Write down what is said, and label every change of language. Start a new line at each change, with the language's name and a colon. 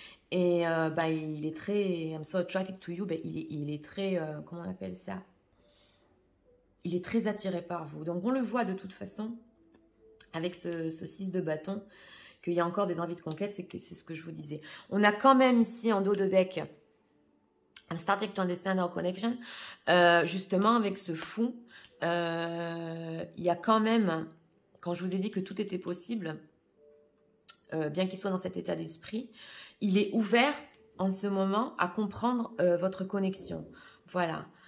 French: Et il est très,
English: I'm so attracted to you,
French: il est très, comment on appelle ça? Il est très attiré par vous. Donc, on le voit de toute façon, avec ce 6 de bâton, qu'il y a encore des envies de conquête, c'est ce que je vous disais. On a quand même ici en dos de deck...
English: I'm starting to understand our connection.
French: Justement, avec ce fou, il y a quand même, quand je vous ai dit que tout était possible, bien qu'il soit dans cet état d'esprit, il est ouvert en ce moment à comprendre votre connexion. Voilà.